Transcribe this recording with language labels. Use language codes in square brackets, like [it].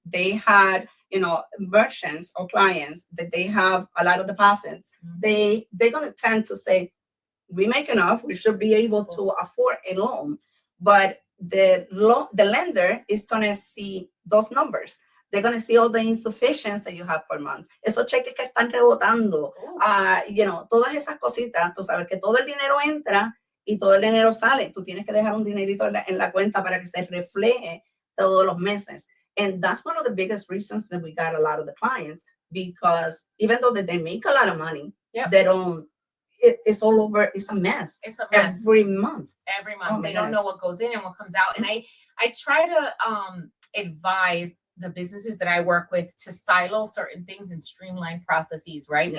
[en] They had, merchants or clients that they have a lot of deposits. They're going to tend to say, we make enough, we should be able to afford a loan. But the lender is going to see those numbers. They're going to see all the insufficiencies that you have per month. [es] Esos cheques que están rebotando, todas esas cositas. Tú sabes que todo el dinero entra y todo el dinero sale. Tú tienes que dejar un dinerito en la cuenta para que se refleje todos los meses. [en] And that's one of the biggest reasons that we got a lot of the clients, because even though they make a lot of money, they don't, it's all over. It's a mess. Every month. Oh, they don't know what goes in and what comes out. And I try to advise the businesses that I work with to silo certain things and streamline processes, right?